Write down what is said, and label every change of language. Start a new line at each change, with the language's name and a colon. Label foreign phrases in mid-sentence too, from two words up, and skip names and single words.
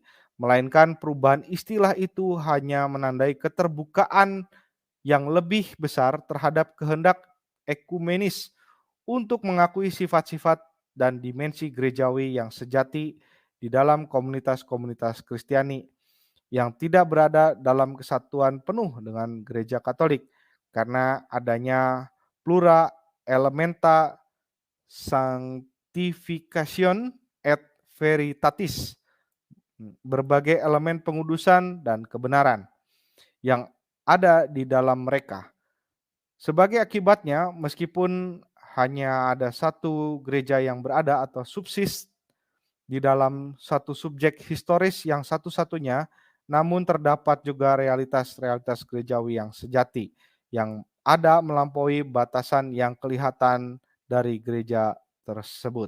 Indonesian: Melainkan perubahan istilah itu hanya menandai keterbukaan yang lebih besar terhadap kehendak ekumenis untuk mengakui sifat-sifat dan dimensi gerejawi yang sejati di dalam komunitas-komunitas Kristiani yang tidak berada dalam kesatuan penuh dengan gereja Katolik karena adanya
Latin: plura elementa sanctification et veritatis,
Indonesian: berbagai elemen pengudusan dan kebenaran yang ada di dalam mereka. Sebagai akibatnya, meskipun hanya ada satu gereja yang berada atau subsist di dalam satu subjek historis yang satu-satunya, namun terdapat juga realitas-realitas gerejawi yang sejati, yang ada melampaui batasan yang kelihatan dari gereja tersebut.